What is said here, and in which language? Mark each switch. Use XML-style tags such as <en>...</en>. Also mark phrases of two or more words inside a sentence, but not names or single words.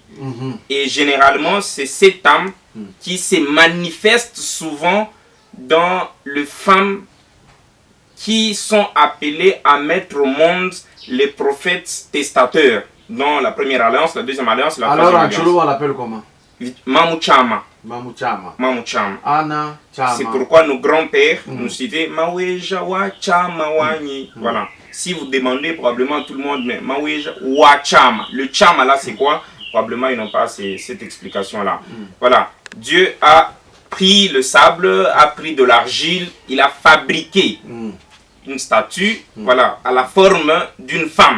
<fr>Et généralement, c'est cette âme qui se manifeste souvent dans les femmes qui sont appelées à mettre au monde les prophètes testateurs, dans la première alliance, la deuxième alliance, la troisième alliance. Alors en Cholo, on l'appelle comment? Mamouchama. Mamouchama. Anna Chama. C'est pourquoi nos grands-pères nous citaient</fr> <lua>Maweja wa Chama wani.</lua> <fr>Voilà. Si vous demandez, probablement tout le monde, mais</fr> <lua>Maweja wa Chama.</lua> <fr>Le Chama là, c'est quoi? Probablement, ils n'ont pas cette explication-là. Voilà. Dieu a pris le sable, a pris de l'argile, il a fabriqué une statue, voilà, à la forme d'une femme.</fr>